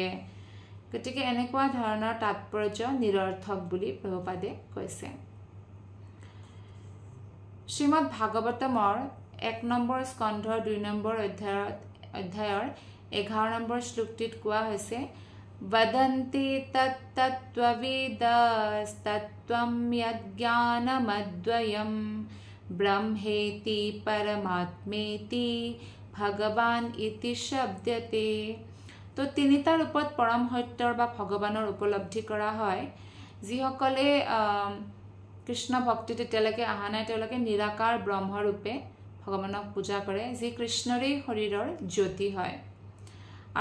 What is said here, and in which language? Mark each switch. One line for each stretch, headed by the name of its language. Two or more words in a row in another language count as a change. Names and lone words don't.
Assamese: গতিকে এনেকুৱা ধৰণৰ তাৎপৰ্য নিৰৰ্থক বুলি প্ৰভুপাদে কৈছে। শ্ৰীমদ ভাগৱতমৰ 1 নম্বৰ স্কন্ধৰ 2 নম্বৰ অধ্যায়ৰ 11 নম্বৰ শ্লোকটিত কোৱা হৈছে,
Sanskrit: वदन्ति तत्तत्त्वविदस्तत्त्वं यज्ञानमद्वयं ब्रह्मेति परमात्मेति भगवान इति शब्दते।
Assamese: তো তিনিটা ৰূপত পৰম সত্যৰ বা ভগৱানৰ উপলব্ধি কৰা হয়। যিসকলে কৃষ্ণ ভক্তিত এতিয়ালৈকে অহা নাই, তেওঁলোকে নিৰাকাৰ ব্ৰহ্মৰূপে ভগৱানক পূজা কৰে, যি কৃষ্ণৰেই শৰীৰৰ জ্যোতি হয়।